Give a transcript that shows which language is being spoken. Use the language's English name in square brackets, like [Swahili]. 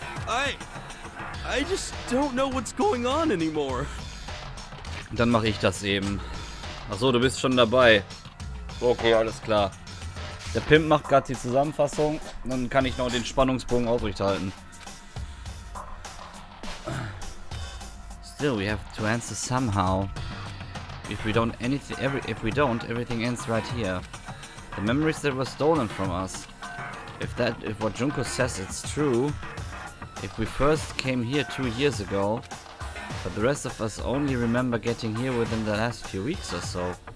[English] I just don't know what's going on anymore. [German] Dann mache ich das eben. Achso, du bist schon dabei. Okay, alles klar. Der Pimp macht gerade die Zusammenfassung. Dann kann ich noch den Spannungsbogen aufrechthalten. [English] Still, we have to answer somehow. If we don't, everything ends right here. The memories that were stolen from us. If what Junko says it's true, if we first came here 2 years ago, but the rest of us only remember getting here within the last few weeks or so.